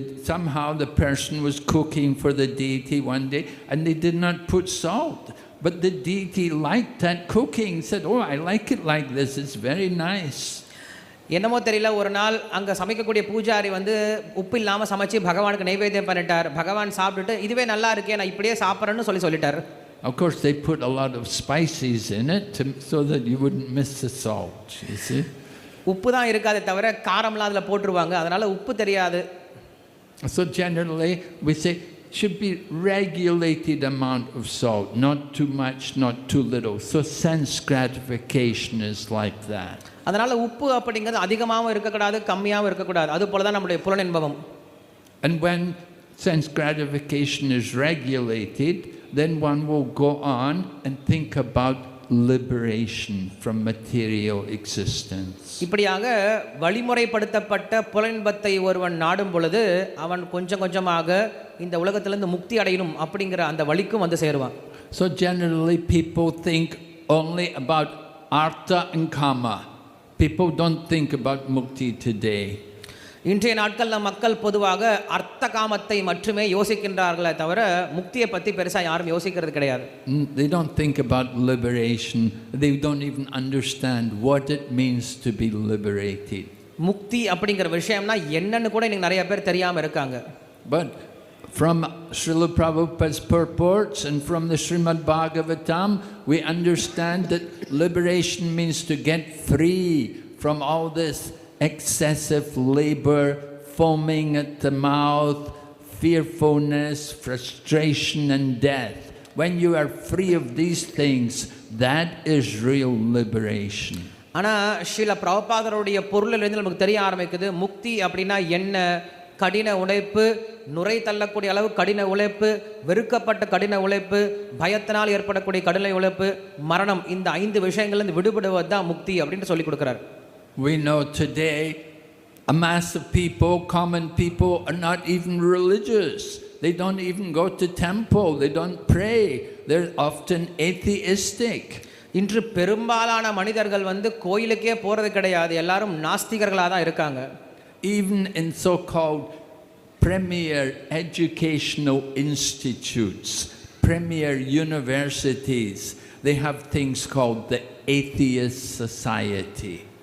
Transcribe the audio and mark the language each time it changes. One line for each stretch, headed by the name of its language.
English: Somehow the person was cooking for the deity one day, and they did not put salt. But the deity liked that cooking, said, "Oh, I like it like this, it's very nice."
Tamil: என்னமோ தெரியல, ஒரு நாள் அங்கே சமைக்கக்கூடிய பூஜாரி வந்து உப்பு இல்லாமல் சமைச்சு பகவானுக்கு நைவேத்தியம் பண்ணிட்டார். பகவான் சாப்பிட்டுட்டு இதுவே நல்லா இருக்கே, நான் இப்படியே சாப்பிட்றேன்னு சொல்லிட்டார்.
English: Of course, they put a lot of spices in it so that you wouldn't miss the salt, you see.
Tamil: உப்பு தான் இருக்காதே தவிர காரம்லாம் அதில் போட்டுருவாங்க, அதனால் உப்பு தெரியாது.
English: So generally, we say, should be regulated amount of salt, not too much, not too little. So sense gratification is like that.
Tamil: அதனால உப்பு அப்படிங்கிறது அதிகமாகவும் இருக்கக்கூடாது, கம்மியாகவும் இருக்கக்கூடாது. அது போல தான் நம்முடைய புலனின்பமும்.
English: And when sense gratification is regulated, then one will go on and think about liberation from material existence.
Tamil: இப்படியாக வழிமுறைப்படுத்தப்பட்ட புலனின்பத்தை ஒருவன் நாடும் பொழுது அவன் கொஞ்சம் கொஞ்சமாக இந்த உலகத்திலிருந்து முக்தி அடையணும் அப்படிங்கிற அந்த வழிக்கும் வந்து சேருவான்.
English: So generally people think only about artha and kama. People don't think about mukti today.
Tamil: இன்றைய நாட்கள்ல மக்கள் பொதுவாக அர்த்த காமத்தை மட்டுமே யோசிக்கின்றார்களே தவிர முக்தியை பற்றி பெருசாக யாரும் யோசிக்கிறது கிடையாது.
English: They don't think about liberation. They don't even understand what it means to be liberated.
Tamil: முக்தி அப்படிங்கிற விஷயம்னா என்னன்னு கூட இன்னைக்கு நிறைய பேர் தெரியாம இருக்காங்க.
English: But from Srila Prabhupada's purports and from the Srimad Bhagavatam, we understand that liberation means to get free from all this excessive labor, foaming at the mouth, fearfulness, frustration and death. When you are free of these things, that is real liberation.
Tamil: ஆனால் ஸ்ரீல பிரபுபாதருடைய பொருளிலிருந்து நமக்கு தெரிய ஆரம்பிக்குது முக்தி அப்படின்னா என்ன. கடின உழைப்பு, நுரை தள்ளக்கூடிய அளவு கடின உழைப்பு, வெறுக்கப்பட்ட கடின உழைப்பு, பயத்தினால் ஏற்படக்கூடிய கடின உழைப்பு, மரணம், இந்த 5 விஷயங்கள்லேருந்து விடுபடுவது தான் முக்தி அப்படின்னு சொல்லி கொடுக்குறார்.
English: We know today a mass of people, common people, are not even religious. They don't even go to temple. They don't pray. They're often atheistic.
Tamil: இன்று பெரும்பாலான மனிதர்கள் வந்து கோயிலுக்கே போகிறது கிடையாது. எல்லாரும் நாஸ்திகர்களாக தான் இருக்காங்க.
English: Even in so-called premier educational institutes, premier universities, they have things called the atheist society.